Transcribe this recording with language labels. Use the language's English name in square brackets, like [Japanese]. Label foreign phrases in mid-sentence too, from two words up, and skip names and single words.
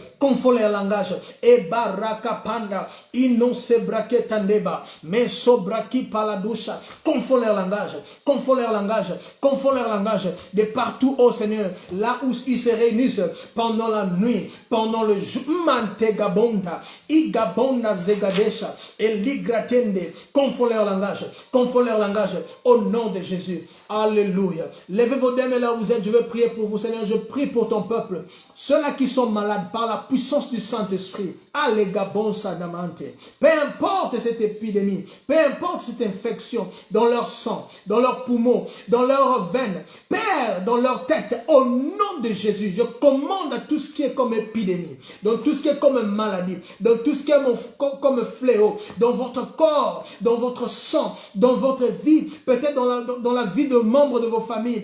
[French] Confond leur langage. Et baraka panda, inon se braketandeba, mais sobraki paladusha. Confond leur langage, confond leur langage, confond leur langage. De partout, oh Seigneur, là où ils se réunissent pendant la nuit, pendant le jour, mantegabonda, igabonda zegadesha, et ligratende, confond leur langage, au nom de Jésus. Alléluia. Levez vos mains là où vous êtes, je vais prier pour vous, Seigneur, je prie pour ton peuple. Ceux-là qui sont malades par la puissance du Saint-Esprit, allegabon sadamante. Peu importe cette épidémie, peu importe cette infection dans leur sang, dans leurs poumons, dans leurs veines, Père, dans leur tête, au nom de Jésus, je commande à tout ce qui est comme épidémie, dans tout ce qui est comme maladie, dans tout ce qui est comme fléau, dans votre corps, dans votre sang, dans votre vie, peut-être dans la vie de membres de vos familles.